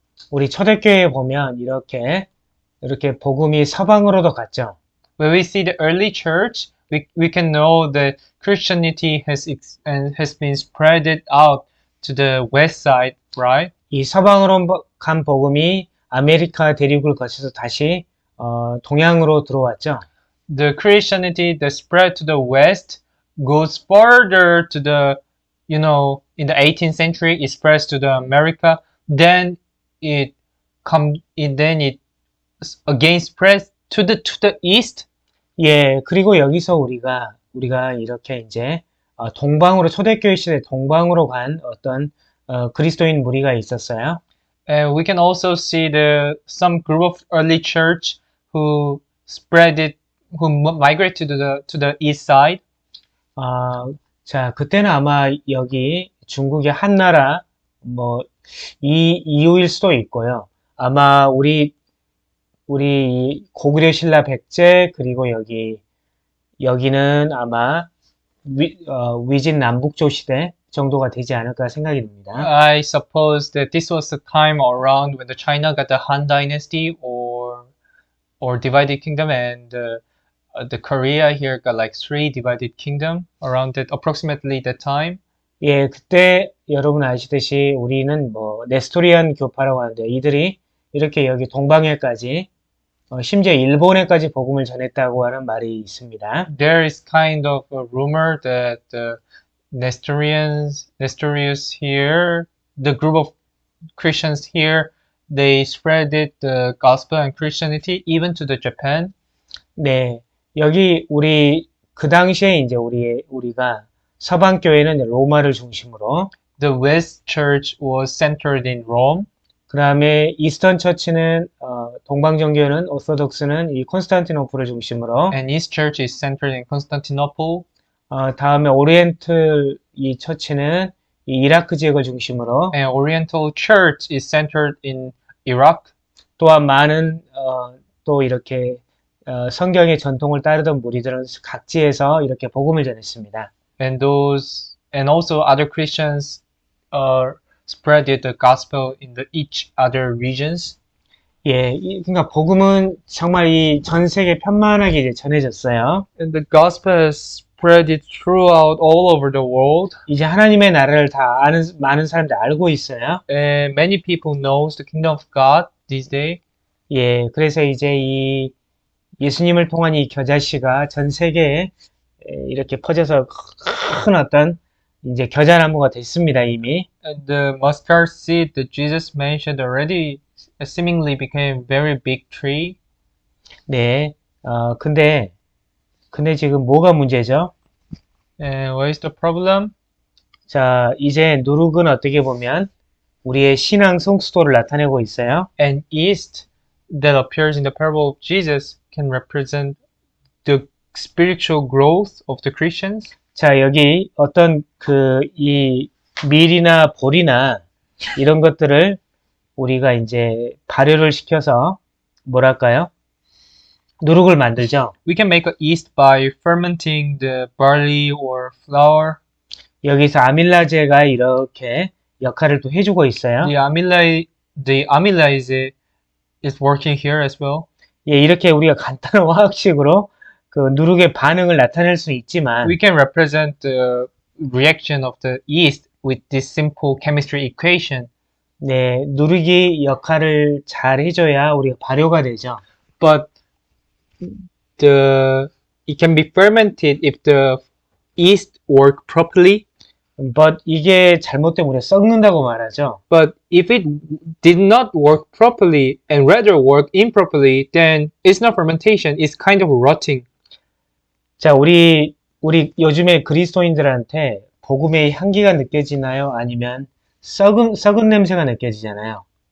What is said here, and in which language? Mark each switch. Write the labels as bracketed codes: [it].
[ko] 우리 초대교회에 보면 이렇게 복음이 서방으로도 갔죠. [en] When we see the early church, we can know that Christianity has been spreaded out to the west side, right? [ko] 이 서방으로 간 복음이 아메리카 대륙을 거쳐서 다시 동양으로 들어왔죠. [en] The Christianity that spread to the west goes further to the, in the 18th century, it spreads to the America. Then it again spreads to the east. [ko] 예, 그리고 여기서 우리가 이렇게 이제 동방으로 초대교회 시대 동방으로 간 어떤 그리스도인 무리가 있었어요. [en] And we can also see some group of early church who migrated to the east side. [ko] 자, 그때는 아마 여기 중국의 한나라 이후일 수도 있고요. 아마 우리 고구려 신라 백제 그리고 여기는 아마 위진 남북조 시대 정도가 되지 않을까 생각이 듭니다. [en] I suppose that this was the time around when the China got the Han Dynasty or divided kingdom, and the Korea here got like 3 divided kingdom around approximately that time. [ko] 예, 그때 여러분 아시듯이 우리는 네스토리안 교파라고 하는데 이들이 이렇게 여기 동방에까지 심지어 일본에까지 복음을 전했다고 하는 말이 있습니다. [en] There is kind of a rumor that Nestorius here, the group of Christians here, they spreaded the gospel and Christianity even to the Japan. [ko] 네, 여기 그 당시에 이제 우리가 서방 교회는 로마를 중심으로, [en] The West Church was centered in Rome. [ko] 그 다음에 이스턴 처치는 동방정교회는 오소독스는 이 콘스탄티노플을 중심으로, [en] And East Church is centered in Constantinople. [ko] 다음에 오리엔틀 이 처치는 이 이라크 지역을 중심으로, [en] And Oriental Church is centered in Iraq. [ko] 또한 많은 또 이렇게 성경의 전통을 따르던 무리들은 각지에서 이렇게 복음을 전했습니다. [en] And also other Christians spread the gospel in each other regions. [ko] 예, 그러니까 복음은 정말 이 전 세계 편만하게 이제 전해졌어요. [en] And the gospel has spread it throughout all over the world. [ko] 이제 하나님의 나라를 다 아는 많은 사람들 알고 있어요. [en] And many people knows the kingdom of God these days. [ko] 예, 그래서 이제 이 예수님을 통한 이 겨자씨가 전 세계에 이렇게 퍼져서 큰 어떤 이제 겨자나무가 됐습니다, 이미. [en] And the mustard seed that Jesus mentioned already seemingly became very big tree. [ko] 네, 근데 지금 뭐가 문제죠? [en] And what is the problem? [ko] 자, 이제 누룩은 어떻게 보면 우리의 신앙 성숙도를 나타내고 있어요. [en] And yeast that appears in the parable of Jesus can represent the spiritual growth of the Christians. [ko] 자, 여기 어떤 이 밀이나 보리나 이런 것들을 우리가 이제 발효를 시켜서 뭐랄까요? 누룩을 만들죠. [en] We can make a yeast by fermenting the barley or flour. [ko] 여기서 아밀라제가 이렇게 역할을 또 해주고 있어요. [en] The amylase is working here as well. [ko] 예, 이렇게 우리가 간단한 화학식으로 그 누룩의 반응을 나타낼 수 있지만 [en] We can represent the reaction of the yeast with this simple chemistry equation. [ko] 네, 누룩이 역할을 잘 해줘야 우리가 발효가 되죠. [en] But it can be fermented if the yeast work properly. But [ko] 이게 잘못되면 우리가 썩는다고 말하죠. [en] But if it did not work properly and rather work improperly, then it's not fermentation. It's kind of rotting. [ko] 자, 우리 요즘에 그리스도인들한테 복음의 향기가 느껴지나요? 아니면 썩은 냄새가 느껴지잖아요.